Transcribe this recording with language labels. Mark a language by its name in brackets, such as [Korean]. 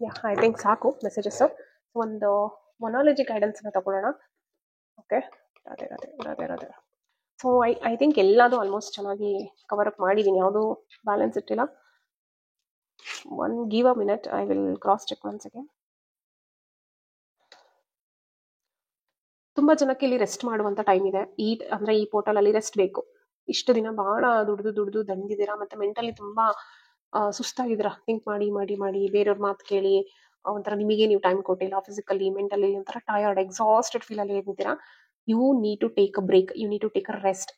[English] I think [Kannada] ಸಾಕು messages. ಒಂದು ಮೊನಾಲಜಿ ಗೈಡೆನ್ಸ್ನ ತಗೊಳ್ಳೋಣ. ಓಕೆ, ಅದೇ [English] so I think [Kannada] ಎಲ್ಲದೂ ಆಲ್ಮೋಸ್ಟ್ ಚೆನ್ನಾಗಿ ಕವರ್ ಅಪ್ ಮಾಡಿದ್ದೀನಿ, ಯಾವುದೂ ಬ್ಯಾಲೆನ್ಸ್ ಇಟ್ಟಿಲ್ಲ. [English] give a minute, I will cross check once again. [Kannada] ತುಂಬ ಜನಕ್ಕೆ ಇಲ್ಲಿ ರೆಸ್ಟ್ ಮಾಡುವಂಥ ಟೈಮ್ ಇದೆ. ಅಂದರೆ ಈ ಪೋರ್ಟಲಲ್ಲಿ ರೆಸ್ಟ್ ಬೇಕು. ಇಷ್ಟು ದಿನ ಭಾಳ ದುಡ್ದು ದಂಡಿದ್ದೀರಾ, ಮತ್ತು ಮೆಂಟಲಿ ತುಂಬ ಸುಸ್ತಾಗಿದ್ದೀರಾ. ಥಿಂಕ್ ಮಾಡಿ ಬೇರೆಯವ್ರ ಮಾತು ಕೇಳಿ ಒಂಥರ ನಿಮಗೆ ನೀವು ಟೈಮ್ ಕೊಟ್ಟಿಲ್ಲ. ಫಿಸಿಕಲಿ ಮೆಂಟಲಿ ಒಂಥರ ಟಯರ್ಡ್, ಎಕ್ಸಾಸ್ಟೆಡ್ ಫೀಲಲ್ಲಿ ಇರ್ತೀರಾ. [English] You need to take a break, you need to take a rest.